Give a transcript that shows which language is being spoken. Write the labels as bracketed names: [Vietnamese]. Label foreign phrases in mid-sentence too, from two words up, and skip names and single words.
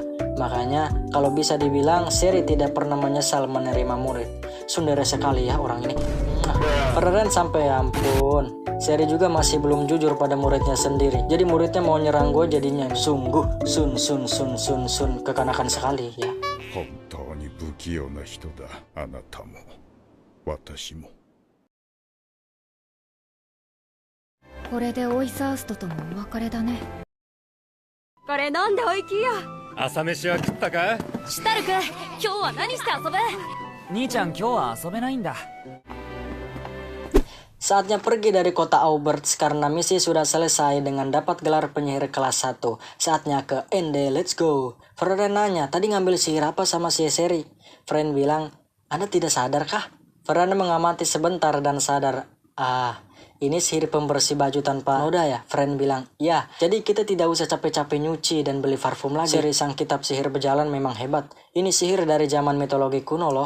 [Indonesian] Makanya, kalau bisa dibilang, Seri tidak pernah menyesal menerima murid. Sundere sekali ya orang ini. Freren sampai ampun. Seri juga masih belum jujur pada muridnya sendiri. Jadi muridnya mau nyerang gue jadinya sungguh sun kekanakan sekali ya. [Japanese] 本当に不器用な人だ。あなたも私も。これでオイサーストともお別れだね。これ飲んでおいきよ。朝飯は食ったか？シュタルク、今日は何して遊ぶ？兄ちゃん今日は遊べないんだ。 [Indonesian] Saatnya pergi dari kota Auberts karena misi sudah selesai dengan dapat gelar penyihir kelas 1. Saatnya ke Ende, [English] let's go. [Indonesian] Freren nanya, tadi ngambil sihir apa sama si Seri? Fren bilang, Anda tidak sadar kah? Freren mengamati sebentar dan sadar, ini sihir pembersih baju tanpa noda ya? Fren bilang, ya, jadi kita tidak usah capek-capek nyuci dan beli parfum lagi. Seri sang kitab sihir berjalan memang hebat. Ini sihir dari zaman mitologi kuno loh.